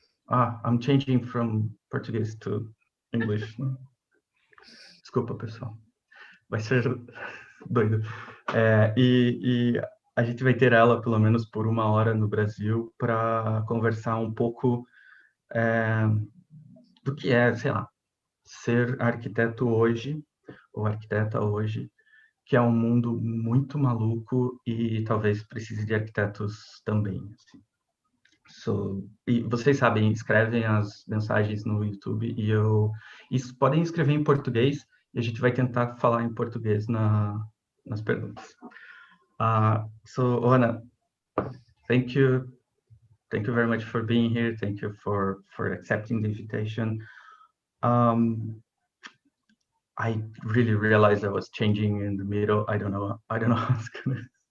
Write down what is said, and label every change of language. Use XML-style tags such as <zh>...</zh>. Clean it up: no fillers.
<en>I'm changing from Portuguese to English.</en> <pt>Desculpa, pessoal. Vai ser doido. E a gente vai ter ela pelo menos por 1 hora no Brasil para conversar um pouco do que é, sei lá, ser arquiteto hoje, ou arquiteta hoje, que é um mundo muito maluco e talvez precise de arquitetos também. Assim. E vocês sabem, escrevem as mensagens no YouTube e podem escrever em português e a gente vai tentar falar em português nas perguntas.</pt> <en>So, Oana, thank you very much for being here. Thank you for accepting the invitation. I really realized I was changing in the middle. I don't know how it's gonna.</en>